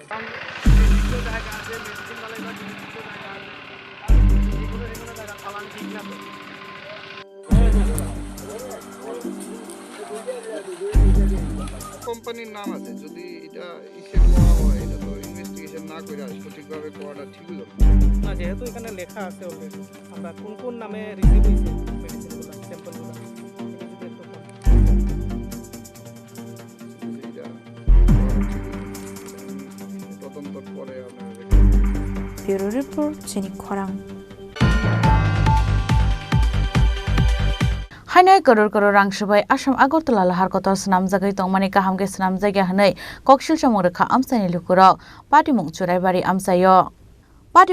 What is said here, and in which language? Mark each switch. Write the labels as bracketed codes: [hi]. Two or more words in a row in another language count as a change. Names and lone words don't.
[bn] কোম্পানির নাম আছে, যদি এটা ইসে করা হয় এটা তো ইনভেস্টিগেশন না করে সঠিকভাবে করাটা ঠিক হলো না। যেহেতু এখানে লেখা আছে অলরেডি আমরা কোন কোন নামে রিসিভ হইছে মেডিসিনগুলো স্যাম্পলগুলো তদন্ত করে আমরা। [en] Bureau report [trp] Chini Khorang. Hanoi koror rang sabai Assam Agartala lahar kotor snam jagai tongmani kahamge snam jaiga hanai koksil chamong rekha amsani lukurok party mung churai bari amsayo party